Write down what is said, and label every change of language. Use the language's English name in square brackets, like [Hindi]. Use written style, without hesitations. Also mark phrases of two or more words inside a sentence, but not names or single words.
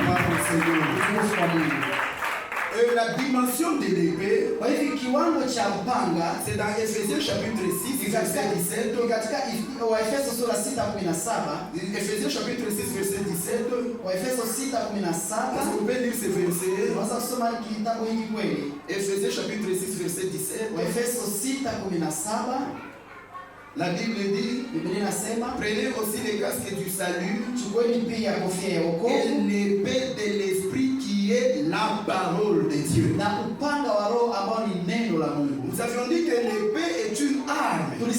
[French] Gloire au Seigneur. [Swahili] Utukufu kwa Mungu. [French] La dimension de l'épée, [Swahili] Kwa hivi kiwango cha upanga [French] c'est dans Ephésiens chapitre 6, verset 17. [Swahili] katika Waefeso sura 6:17, [French] Ephésiens chapitre 6, verset 17. [Swahili] Waefeso [French] Est-ce [Swahili] 6:17, [French] que vous pouvez lire ce verset? [Swahili] unaweza kusoma kitabu hiki kweli? [French] Ephésiens chapitre 6, verset 17. [Swahili] Waefeso 6:17, [French] La Bible dit, prenez aussi les casques du salut et l'épée de l'esprit qui est la parole de Dieu. Nous avions dit que l'épée est une arme.